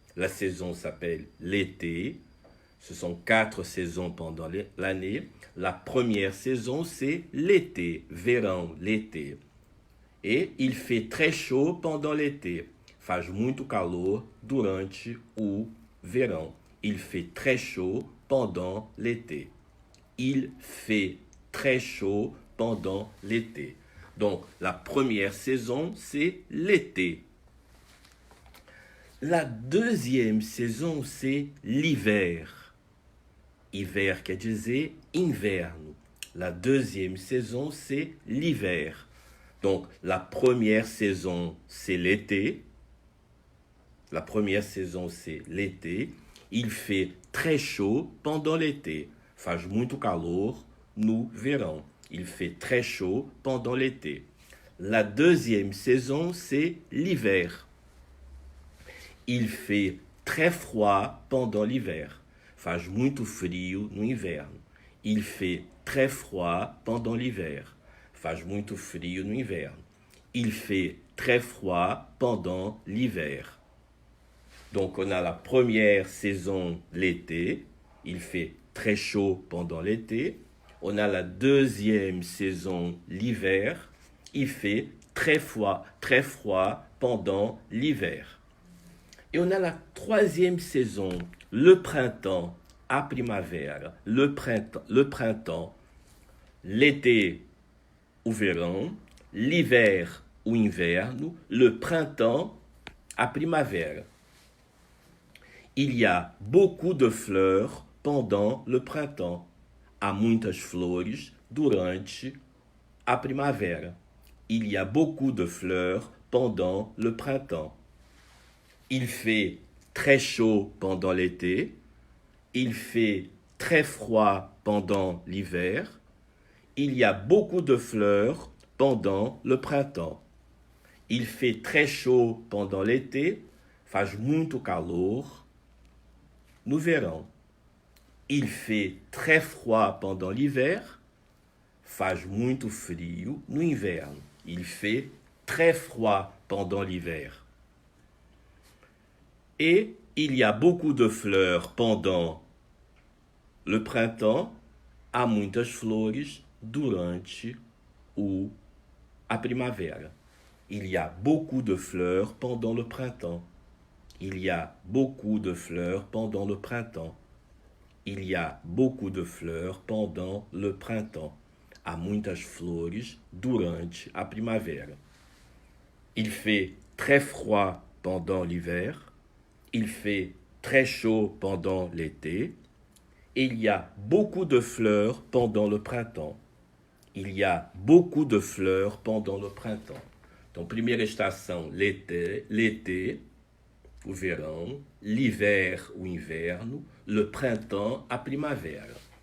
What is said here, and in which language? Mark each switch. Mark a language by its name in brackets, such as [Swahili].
[French] La saison s'appelle l'été. Ce sont 4 saisons pendant l'année. La première saison, c'est l'été, verão, l'été. Et il fait très chaud pendant l'été. [Portuguese] Faz muito calor durante o verão. [French] Il fait très chaud pendant l'été. Il fait très chaud pendant l'été. Donc, la première saison, c'est l'été. La deuxième saison, c'est l'hiver. [Portuguese] Hiver quer dizer inverno. [French] La deuxième saison, c'est l'hiver. Donc, la première saison, c'est l'été. La première saison, c'est l'été. Il fait très chaud pendant l'été. [Portuguese] Faz muito calor no verão. [French] Il fait très chaud pendant l'été. La deuxième saison, c'est l'hiver. Il fait très froid pendant l'hiver. [Portuguese] Faz muito frio no inverno. [French] Il fait très froid pendant l'hiver. [Portuguese] Faz muito frio no inverno. [French] Il fait très froid pendant l'hiver. Donc, on a la première saison, l'été. Il fait très chaud pendant l'été. On a la deuxième saison, l'hiver. Il fait très froid pendant l'hiver. Et on a la troisième saison, le printemps, a primavera. Le printemps. L'été, o verão. L'hiver, o inverno. Le printemps, a primavera. Il y a beaucoup de fleurs pendant le printemps. [Portuguese] Há muitas flores durante a primavera. [French] Il y a beaucoup de fleurs pendant le printemps. Il fait très chaud pendant l'été. Il fait très froid pendant l'hiver. Il y a beaucoup de fleurs pendant le printemps. Il fait très chaud pendant l'été. [Portuguese] Faz muito calor no verão. [French] Il fait très froid pendant l'hiver. [Portuguese] Faz muito frio no inverno. [French] Il fait très froid pendant l'hiver. Et il y a beaucoup de fleurs pendant le printemps. [Portuguese] Há muitas flores durante a primavera. [French] Il y a beaucoup de fleurs pendant le printemps. Il y a beaucoup de fleurs pendant le printemps. Il y a beaucoup de fleurs pendant le printemps. [Portuguese] Há muitas flores durante a primavera. [French] Il fait très froid pendant l'hiver. Il fait très chaud pendant l'été. Il y a beaucoup de fleurs pendant le printemps. Il y a beaucoup de fleurs pendant le printemps. [Portuguese] Donc, primeira estação, l'été, o verão, l'hiver, o inverno, le printemps, a primavera.